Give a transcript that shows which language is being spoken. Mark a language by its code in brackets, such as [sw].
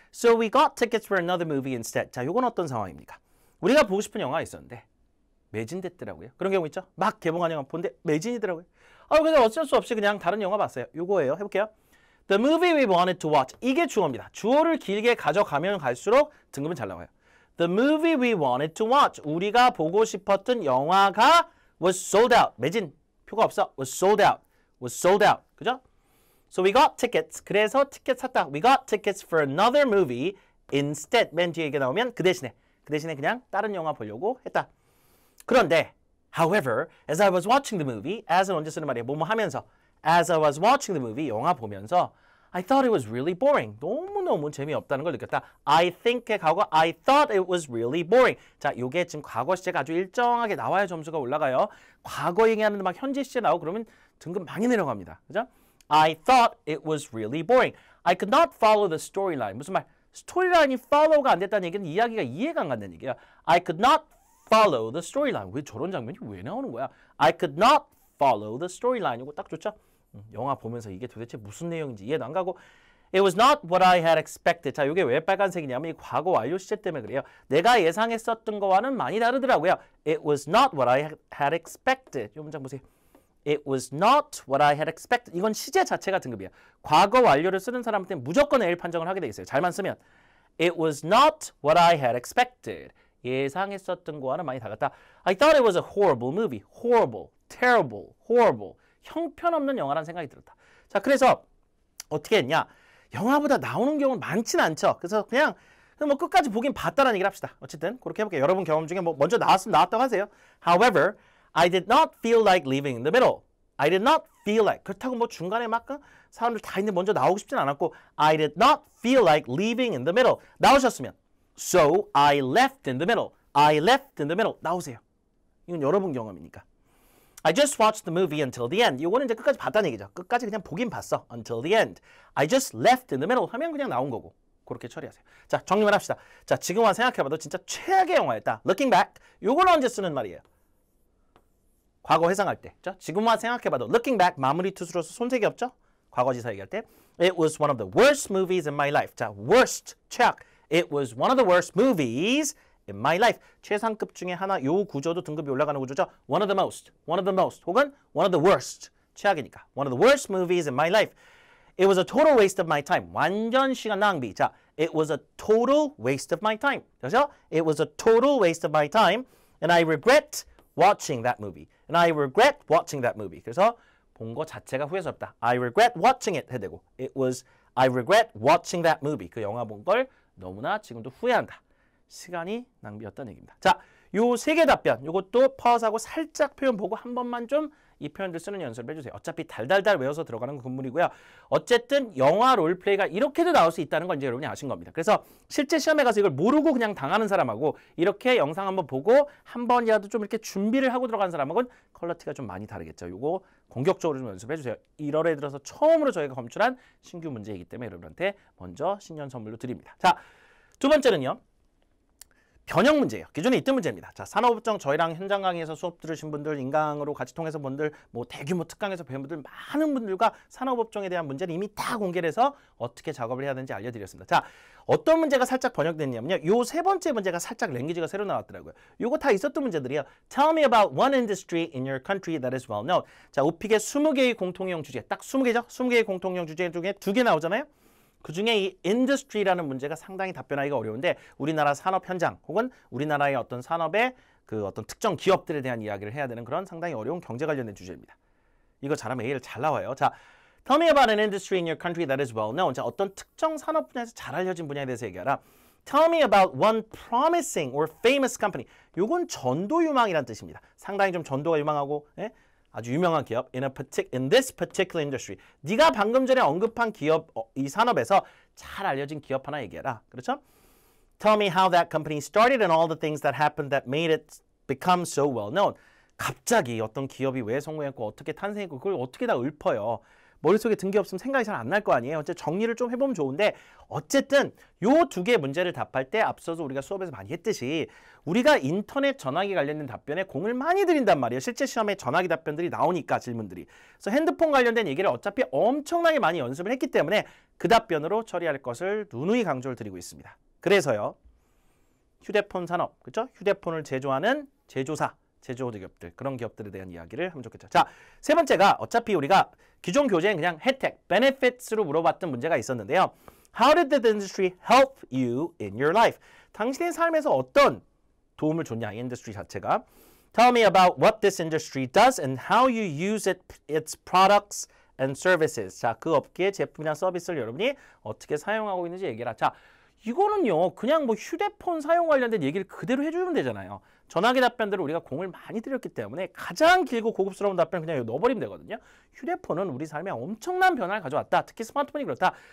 [en] So we got tickets for another movie instead. [ko] 자, 요건 어떤 상황입니까? 우리가 보고 싶은 영화가 있었는데 매진됐더라고요. 그런 경우 있죠? 막 개봉한 영화 본데 매진이더라고요. 그래서 어쩔 수 없이 그냥 다른 영화 봤어요. 요거예요. 해볼게요. [en] The movie we wanted to watch. [ko] 이게 주어입니다. 주어를 길게 가져가면 갈수록 등급은 잘 나와요. [en] The movie we wanted to watch. [ko] 우리가 보고 싶었던 영화가 [en] was sold out. [ko] 매진. 표가 없어. [en] was sold out. was sold out. [ko] 그죠? [en] So we got tickets. [ko] 그래서 티켓 샀다. [en] We got tickets for another movie instead. [ko] 맨 뒤에 이게 나오면 그 대신에 그냥 다른 영화 보려고 했다. 그런데 [en] however, as I was watching the movie, as은 [ko] 언제 쓰는 말이에요? 뭐뭐 하면서. [en] As I was watching the movie, [ko] 영화 보면서 [en] I thought it was really boring. [ko] 너무너무 재미없다는 걸 느꼈다. [en] I think [ko] 의 과거 [en] I thought it was really boring. [ko] 자, 요게 지금 과거 시제가 아주 일정하게 나와야 점수가 올라가요. 과거 얘기하는데 막 현재 시제 나오고 그러면 등급 많이 내려갑니다. 그죠? [en] I thought it was really boring. I could not follow the storyline. [ko] 무슨 말? 스토리라인이 follow가 안 됐다는 얘기는 이야기가 이해가 안 간다는 얘기야. [en] I could not follow the storyline. [ko] 왜 저런 장면이 왜 나오는 거야? [en] I could not follow the storyline. [ko] 이거 딱 좋죠? 영화 보면서 이게 도대체 무슨 내용인지 이해도 안 가고 [en] It was not what I had expected. [ko] 자, 이게 왜 빨간색이냐면 이 과거 완료 시제 때문에 그래요. 내가 예상했었던 거와는 많이 다르더라고요. [en] It was not what I had expected. [ko] 이 문장 보세요. [en] It was not what I had expected. [ko] 이건 시제 자체가 등급이에요. 과거 완료를 쓰는 사람한테는 무조건 A를 판정을 하게 돼 있어요. 잘만 쓰면 [en] It was not what I had expected. [ko] 예상했었던 거와는 많이 다르다. [en] I thought it was a horrible movie. Horrible, terrible, horrible. [ko] 형편없는 영화라는 생각이 들었다. 자, 그래서 어떻게 했냐? 영화보다 나오는 경우는 많지는 않죠. 그래서 그냥 뭐 끝까지 보긴 봤다라는 얘기를 합시다. 어쨌든 그렇게 해볼게요. 여러분 경험 중에 뭐 먼저 나왔으면 나왔다고 하세요. [en] However, I did not feel like leaving in the middle. I did not feel like. [ko] 그렇다고 뭐 중간에 막 사람들 다 있는데 먼저 나오고 싶진 않았고 [en] I did not feel like leaving in the middle. [ko] 나오셨으면 [en] So I left in the middle. I left in the middle. [ko] 나오세요. 이건 여러분 경험이니까. [en] I just watched the movie until the end. [ko] 이거는 이제 끝까지 봤다는 얘기죠. 끝까지 그냥 보긴 봤어. [en] Until the end. I just left in the middle [ko] 하면 그냥 나온 거고. 그렇게 처리하세요. 자, 정리만 합시다. 자, 지금 와 생각해봐도 진짜 최악의 영화였다. [en] Looking back. [ko] 요걸 언제 쓰는 말이에요? 과거 회상할 때. 자, 지금 와 생각해봐도 [en] Looking back [ko] 마무리 투수로서 손색이 없죠? 과거지사 얘기할 때. [en] It was one of the worst movies in my life. [ko] 자, worst. 최악. [en] It was one of the worst movies in my life. [ko] 최상급 중에 하나. 요 구조도 등급이 올라가는 구조죠. [en] One of the most. One of the most. [ko] 혹은 [en] one of the worst. [ko] 최악이니까. [en] One of the worst movies in my life. It was a total waste of my time. [ko] 완전 시간 낭비. [en] 자, it was a total waste of my time. [ko] 그렇죠? [en] It was a total waste of my time. And I regret watching that movie. And I regret watching that movie. [ko] 그래서 본 거 자체가 후회스럽다. [en] I regret watching it [ko] 해야 되고. [en] I regret watching that movie. [ko] 그 영화 본 걸 너무나 지금도 후회한다. 시간이 낭비였다는 얘기입니다. 자, 요 세 개 답변. 요것도 퍼스하고 살짝 표현 보고 한 번만 좀 이 표현들 쓰는 연습을 해주세요. 어차피 달달달 외워서 들어가는 군문이고요. 어쨌든 영화 롤플레이가 이렇게도 나올 수 있다는 건 이제 여러분이 아신 겁니다. 그래서 실제 시험에 가서 이걸 모르고 그냥 당하는 사람하고 이렇게 영상 한번 보고 한 번이라도 좀 이렇게 준비를 하고 들어간 사람하고는 퀄리티가 좀 많이 다르겠죠. 요거 공격적으로 좀 연습해 주세요. 1월에 들어서 처음으로 저희가 검출한 신규 문제이기 때문에 여러분한테 먼저 신년 선물로 드립니다. 자, 두 번째는요. 변형 문제예요. 기존에 있던 문제입니다. 자, 산업업종 저희랑 현장 강의에서 수업 들으신 분들, 인강으로 같이 통해서 분들, 뭐 대규모 특강에서 배운 분들, 많은 분들과 산업업종에 대한 문제를 이미 다 공개를 해서 어떻게 작업을 해야 되는지 알려드렸습니다. 자, 어떤 문제가 살짝 번역됐냐면요. 요 세 번째 문제가 살짝 랭귀지가 새로 나왔더라고요. 요거 다 있었던 문제들이에요. [en] Tell me about one industry in your country that is well known. [ko] 자, 오픽의 20개의 공통형 주제. 딱 20개죠? 20개의 공통형 주제 중에 2개 나오잖아요? 그 중에 이 industry라는 문제가 상당히 답변하기가 어려운데 우리나라 산업 현장 혹은 우리나라의 어떤 산업의 그 어떤 특정 기업들에 대한 이야기를 해야 되는 그런 상당히 어려운 경제 관련된 주제입니다. 이거 잘하면 A를 잘 나와요. [en] 자, tell me about an industry in your country that is well known. [ko] 자, 어떤 특정 산업 분야에서 잘 알려진 분야에 대해서 얘기하라. [en] Tell me about one promising or famous company. [ko] 요건 전도 유망이란 뜻입니다. 상당히 좀 전도가 유망하고 아주 유명한 기업 [en] in this particular industry. [ko] 네가 방금 전에 언급한 기업 이 산업에서 잘 알려진 기업 하나 얘기해라. 그렇죠? [en] Tell me how that company started and all the things that happened that made it become so well known. [ko] 갑자기 어떤 기업이 왜 성공했고 어떻게 탄생했고 그걸 어떻게 다 읊어요. 머릿속에 든 게 없으면 생각이 잘 안 날 거 아니에요. 어쨌든 정리를 좀 해보면 좋은데 어쨌든 요 두 개 문제를 답할 때 앞서서 우리가 수업에서 많이 했듯이 우리가 인터넷 전화기 관련된 답변에 공을 많이 들인단 말이에요. 실제 시험에 전화기 답변들이 나오니까 질문들이. 그래서 핸드폰 관련된 얘기를 어차피 엄청나게 많이 연습을 했기 때문에 그 답변으로 처리할 것을 누누이 강조를 드리고 있습니다. 그래서요. 휴대폰 산업, 그렇죠? 휴대폰을 제조하는 제조사. 제조 기업들, 그런 기업들에 대한 이야기를 하면 좋겠죠. 자, 세 번째가 어차피 우리가 기존 교재엔 그냥 혜택, benefits로 물어봤던 문제가 있었는데요. [en] How did the industry help you in your life? [ko] 당신의 삶에서 어떤 도움을 줬냐, 이 인더스트리 자체가. [en] Tell me about what this industry does and how you use its products and services. [ko] 자, 그 업계의 제품이나 서비스를 여러분이 어떻게 사용하고 있는지 얘기해라. 자, 이거는요, 그냥 뭐 휴대폰 사용 관련된 얘기를 그대로 해주면 되잖아요. 전화기 답변들을 우리가 공을 많이 들였기 때문에 가장 길고 고급스러운 답변 그냥 넣어버리면 되거든요. 휴대폰은 우리 삶에 엄청난 변화를 가져왔다. 특히 스마트폰이 그렇다.